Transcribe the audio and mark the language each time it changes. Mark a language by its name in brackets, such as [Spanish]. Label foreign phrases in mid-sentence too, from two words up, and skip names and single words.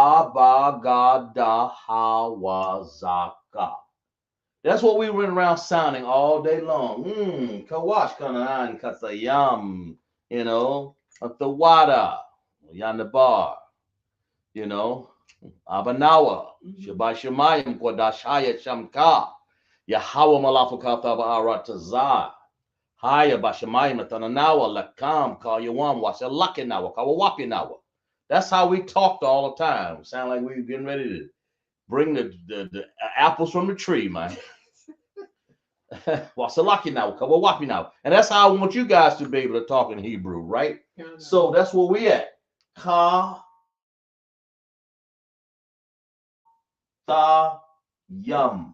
[English] Abagada. That's what we went around sounding all day long. Kawash Kanaan Katayam, you know, Atawada, Yanabar, you know, Abanawa, Shabbat Shemayim, Qadash Shamka, Yahweh Malafukata Ba'aratazah. Haya Bashamayim Tananawa Lakam Kalyawam Wasalakinawa Kawapinawa. That's how we talked all the time. Sound like we were getting ready to bring the apples from the tree, man. Wasalakinawa Kawapinawa. And that's how I want you guys to be able to talk in Hebrew, right? So that's where we at. Ka Ta Yum.